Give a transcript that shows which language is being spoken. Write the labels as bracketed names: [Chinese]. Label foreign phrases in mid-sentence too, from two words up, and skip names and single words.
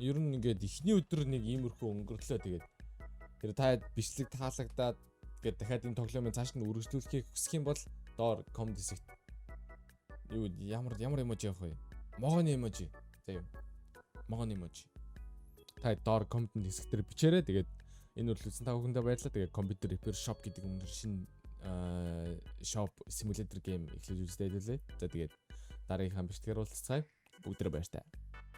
[Mongolian] ер нь ингээд эхний өдөр нэг иймэрхүү өнгөрлөө тэгээд тэр та бичлэг таалагдаад тэгээд дахиад энэ тоглоомын цааш нь үргэлжлүүлэхийг хүсэх юм бол доор comment хэсэгт юу ямар эможи явах вэ? Могоны эможи. За юу. Могоны эможи. Та доор comment хэсэгтэр бичээрэй. Тэгээд энэ үргэлжлүүлсэн та бүхэндээ баярлалаа. Тэгээд Computer Repair Shop гэдэг өнөр шинэ [English] shop simulator game [Mongolian] эхлэж үзлээ. За тэгээд дараагийнхаа бичлэгээр уулзцгаая. Бүгдээрээ баяр таа.